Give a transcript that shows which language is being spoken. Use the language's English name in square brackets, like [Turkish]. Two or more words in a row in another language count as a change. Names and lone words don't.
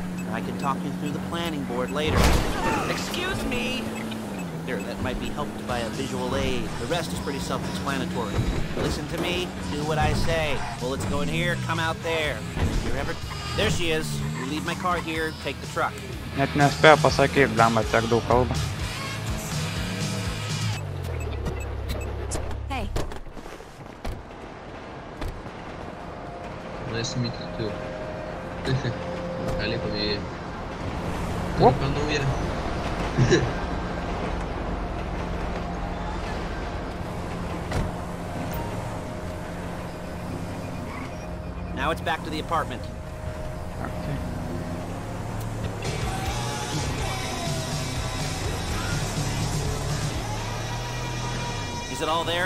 [English] I can talk you through the planning board later. Excuse me! There, that might be helped by a visual aid. The rest is pretty self-explanatory. Listen to me, do what I say. Bullets go in here, come out there. There she is. You leave my car here, take the truck. [Lithuanian] Net nespėjo pasakyti, blemba, tiek daug kalba. [English] Hey. Nice to meet you too. [Lithuanian] Gali pavėjai. [English] Whoop. [Lithuanian] Turiu ką naują. [English] Now it's back to the apartment. Okay. Is it all there?